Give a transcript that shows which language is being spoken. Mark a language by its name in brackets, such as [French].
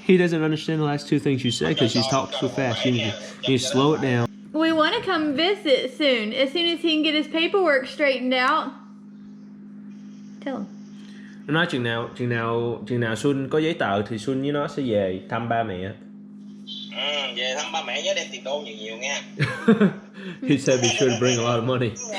[English] He doesn't understand the last 2 things you said because she's talking so fast. You need to slow it down. We want to come visit soon as he can get his paperwork straightened out. Tell him. [Vietnamese] Nó nói chừng nào Xuân có giấy tờ thì Xuân với nó sẽ về thăm ba mẹ. Về thăm ba mẹ nhớ đem tiền đô nhiều nha. [English] He said be sure to bring a lot of money.